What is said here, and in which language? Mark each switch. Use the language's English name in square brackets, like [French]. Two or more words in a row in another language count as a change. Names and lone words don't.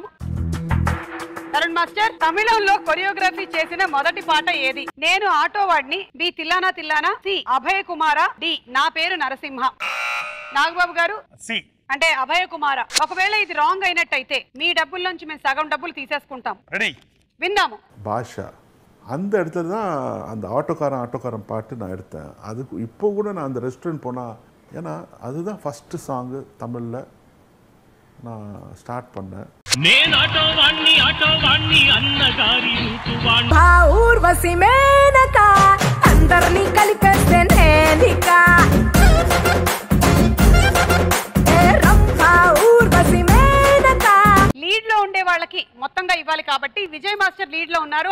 [Telugu] తరుణ్ మాస్టర్ తమిళంలో కొరియోగ్రఫీ చేసిన మొదటి పాట ఏది? నేను ఆటో వాడిని, బి తిల్లానా తిల్లానా, సి అభయ కుమార, డి నా పేరు నరసింహ. నాగబాబు గారు సి అంటే అభయ కుమార. ఒకవేళ ఇది రాంగ్ అయినట్టయితే మీ డబ్బుల నుంచి మేము సగం డబ్బులు తీసేసుకుంటాం. రెడీ? విందాము. [Tamil] பாஷா அந்த இடத்துல தான் அந்த ஆட்டோக்காரன் பாட்டு நான் எடுத்தேன். அதுக்கு இப்போ கூட நான் அந்த ரெஸ்டாரண்ட் போனால், ஏன்னா அதுதான் [English] first song [Tamil] தமிழில் நான் ஸ்டார்ட் பண்ணேன். [Telugu] నేను ఆటో వాణ్ణి అన్నగారి ఋతువాణ్ణి. ఆ ఊర్వశి మేనక అందరినీ కలిపేస్తే నేనిక. లీడ్ లో ఉండే వాళ్ళకి మొత్తంగా ఇవ్వాలి కాబట్టి విజయ్ మాస్టర్ లీడ్ లో ఉన్నారు.